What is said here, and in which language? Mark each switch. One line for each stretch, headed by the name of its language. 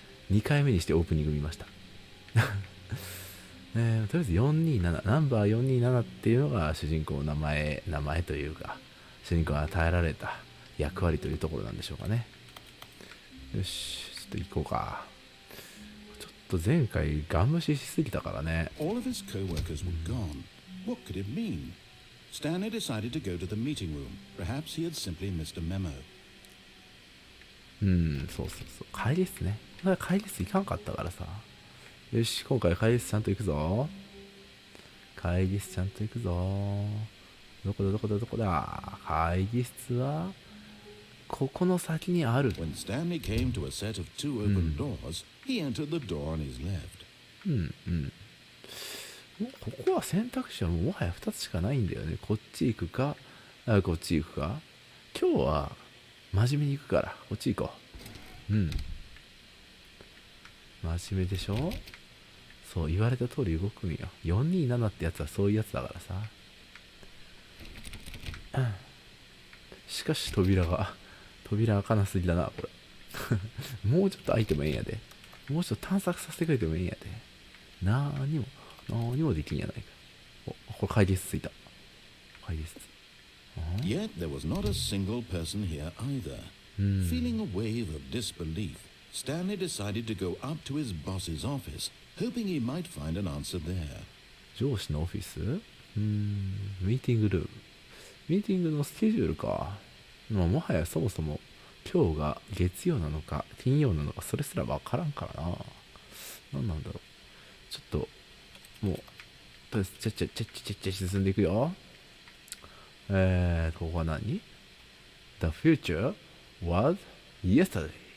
Japanese: 2回目にしてオープニング見ました。とりあえず427、ナンバー427っていうのが主人公の名前というか、主人公が与えられた役割というところなんでしょうかね。よし、ちょっと行こうか。ちょっと前回ガン無視しすぎたからね。
English: All of his co-workers were gone. What could it mean?Stanley decided to go to the meeting room. Perhaps he had simply missed a memo.
Japanese: そう。会議室ね。会議室行かんかったからさ。よし、今回会議室ちゃんと行くぞ。会議室ちゃんと行くぞ。どこだ。会議室は、ここの先にある。
English: When Stanley came to a set of two open doors, he entered the door on his left.
Japanese: ここは選択肢はもはや2つしかないんだよね。こっち行くか、こっち行くか。今日は真面目に行くから、こっち行こう。真面目でしょ？そう、言われた通り動くんよ。 427ってやつはそういうやつだからさ。しかし扉開かなすぎだな、これ。もうちょっと開いてもええんやで。もうちょっと探索させてくれてもええんやで。何もできんやないか。これ会議室着いた。会議室。
English: Yet there was not a single person here either. Feeling a wave of disbelief, Stanley decided to go up to his boss's office, hoping he might find an answer there.
Japanese: 上司のオフィス？ミーティングルーム。ミーティングのスケジュールか。もはやそもそも今日が月曜なのか金曜なのかそれすらわからんからな。何なんだろう。ちょっともうとりあえずちゃ進んでいくよ。ここは何？
English: The future was yesterday.